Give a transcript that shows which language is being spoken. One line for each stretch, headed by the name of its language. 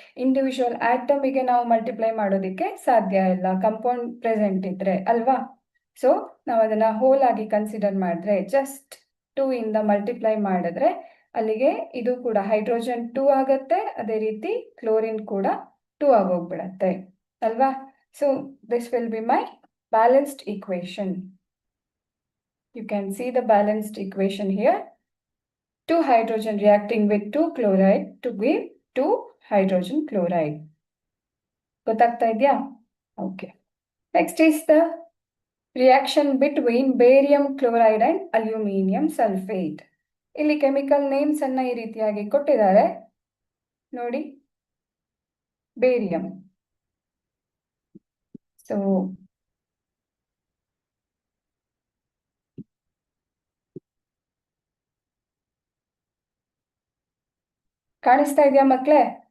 Kannada: Individual ಆಟಮಿಗೆ ನಾವು multiply ಮಾಡೋದಕ್ಕೆ ಸಾಧ್ಯ ಇಲ್ಲ, ಕಂಪೌಂಡ್ ಪ್ರೆಸೆಂಟ್ ಇದ್ರೆ ಅಲ್ವಾ? ಸೊ ನಾವು ಅದನ್ನ ಹೋಲ್ ಆಗಿ ಕನ್ಸಿಡರ್ ಮಾಡಿದ್ರೆ ಜಸ್ಟ್ 2 ಇಂದ ಮಲ್ಟಿಪ್ಲೈ ಮಾಡಿದ್ರೆ ಅಲ್ಲಿಗೆ ಇದು ಕೂಡ ಹೈಡ್ರೋಜನ್ 2 ಆಗತ್ತೆ, ಅದೇ ರೀತಿ ಕ್ಲೋರಿನ್ ಕೂಡ 2 ಆಗೋಗ್ಬಿಡತ್ತೆ ಅಲ್ವಾ?
English: So this will be my balanced equation. You can see the balanced equation here. 2 hydrogen reacting with 2 chloride to give 2 hydrogen chloride.
Kannada: ಗೊತ್ತಾಗ್ತಾ ಇದೆಯಾ?
English: Okay. Next is the reaction between barium chloride and aluminum sulfate.
Kannada: ಇಲ್ಲಿ chemical names ಅನ್ನ ಈ ರೀತಿಯಾಗಿ ಕೊಟ್ಟಿದ್ದಾರೆ ನೋಡಿ. Barium. So ಕಾಣಿಸ್ತಾ ಇದೆಯಾ ಮಕ್ಕಳೇ?